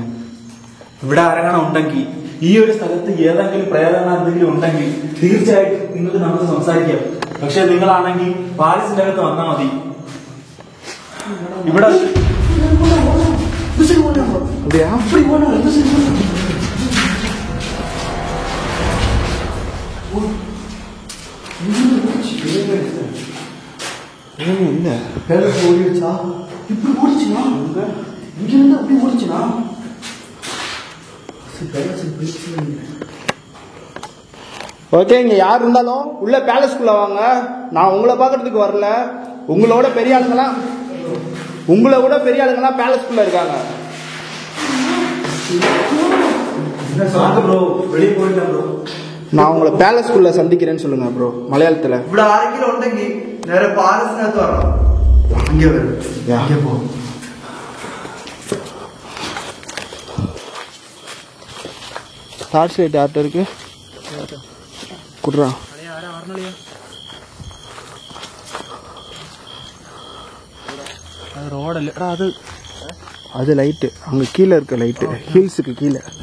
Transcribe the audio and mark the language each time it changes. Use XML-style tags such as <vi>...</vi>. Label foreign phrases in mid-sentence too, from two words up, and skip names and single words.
<ml>ഇവിടെ ആരെങ്കിലും ഉണ്ടെങ്കിൽ ഈ ഒരു സ്ഥലത്ത് ഏതെങ്കിലും പ്രേതങ്ങൾ എന്തെങ്കിലും ഉണ്ടെങ്കിൽ തീർച്ചയായിട്ടും നിങ്ങൾക്ക് നമുക്ക് സംസാരിക്കാം. പക്ഷെ നിങ്ങളാണെങ്കിൽ പാലസിന്റെ അകത്ത് വന്നാൽ മതി. ഇവിടെ</ml> <ta>அப்படியா? இல்லை பேலஸ் ஓடிடுச்சா? இப்படி ஓடிச்சுனா? இங்கிருந்து அப்படி ஓடிச்சுனா? பேலஸ் போயிடுச்சு. ஓகே, இங்க யார் இருந்தாலும் உள்ள பேலஸ்குள்ள வாங்க. நான் உங்களை பார்க்கறதுக்கு வரல. உங்களோட பெரிய ஆளுங்களாம் பேலஸ்குள்ள இருக்காங்க. ப்ரோ வெளியே போயிட்டேன் ப்ரோ. நான் உங்களை பேலஸ்குள்ள சந்திக்கிறேன்னு சொல்லுங்க ப்ரோ மலையாளத்துல.</ta> <ml>ഇവിടെ ആരെങ്കിലും ഉണ്ടെങ്കിൽ നേരെ പാലസിനകത്ത് വരണം. ഇങ്ങനെ വരും. ഇങ്ങനെ പോ.</ml> <en>torch light</en> <ta>யார்கிட்ட இருக்கு? குடுறா. அது ரோடு இல்லடா, அது லைட்டு அங்க கீழே இருக்க லைட்டு, ஹில்ஸுக்கு கீழே.</ta>